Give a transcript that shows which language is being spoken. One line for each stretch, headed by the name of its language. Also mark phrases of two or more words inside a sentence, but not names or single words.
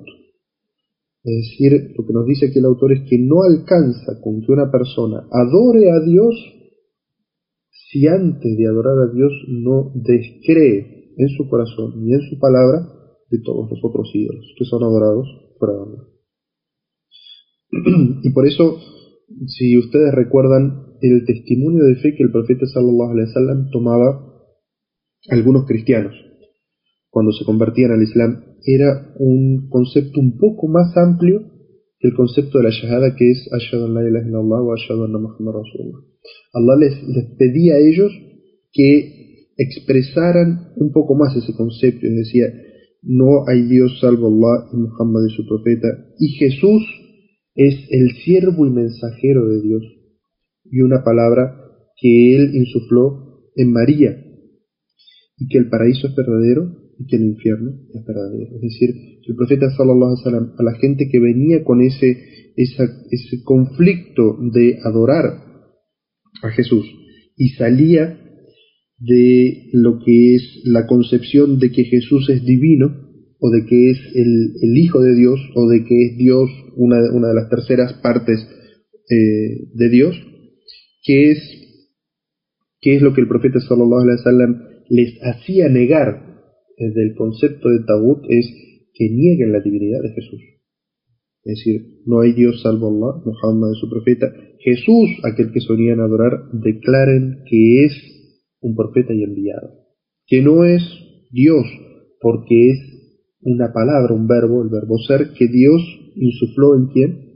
Spanish: Es decir, lo que nos dice aquí el autor es que no alcanza con que una persona adore a Dios si antes de adorar a Dios no descree en su corazón y en su palabra de todos los otros ídolos que son adorados fuera de Allah. Y por eso, si ustedes recuerdan el testimonio de fe que el profeta
Arabic: صلى الله عليه وسلم
Spanish: tomaba algunos cristianos cuando se convertían al Islam, era un concepto un poco más amplio que el concepto de la shahada, que es
Arabic: أشهد أن لا إله إلا الله وأشهد أن محمدا رسول الله.
Spanish: Allah les pedía a ellos que expresaran un poco más ese concepto, y decía, no hay Dios salvo Allah y Muhammad es su profeta, y Jesús es el siervo y mensajero de Dios, y una palabra que Él insufló en María, y que el paraíso es verdadero y que el infierno es verdadero. Es decir, el profeta
Arabic: صلى الله عليه وسلم,
Spanish: a la gente que venía con ese conflicto de adorar a Jesús y salía de lo que es la concepción de que Jesús es divino, o de que es el Hijo de Dios, o de que es Dios, una de las terceras partes de Dios, que es lo que el profeta
Arabic: صلى الله عليه وسلم
Spanish: les hacía negar del concepto de taghut, es que nieguen la divinidad de Jesús. Es decir, no hay Dios salvo Allah, Muhammad es su profeta, Jesús, aquel que solían adorar, declaren que es un profeta y enviado, que no es Dios, porque es una palabra, un verbo, el verbo ser, que Dios insufló en ¿quién?